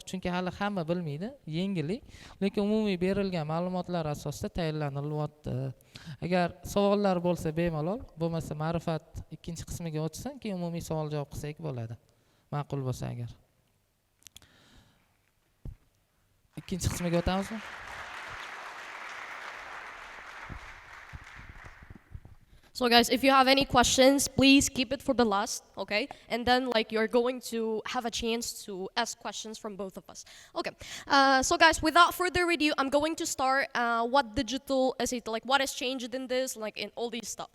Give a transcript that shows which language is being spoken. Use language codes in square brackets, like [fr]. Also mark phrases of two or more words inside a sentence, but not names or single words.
[uz] Chunki hali hamma bilmaydi, yangilik, lekin umumiy berilgan ma'lumotlar asosida tayinlanilyapti. Agar savollar bo'lsa bemalol, bo'lmasa ma'rifat ikkinchi qismiga o'tsin, keyin umumiy savol-javob qilsak bo'ladi. Ma'qul bo'lsa agar. Ikkinchi qismiga o'tamizmi? [en] So guys, if you have any questions, please keep it for the last, okay? And then like you're going to have a chance to ask questions from both of us. Okay, so guys, without further ado, I'm going to start what digital SAT, like what has changed in this, like in all these stuff.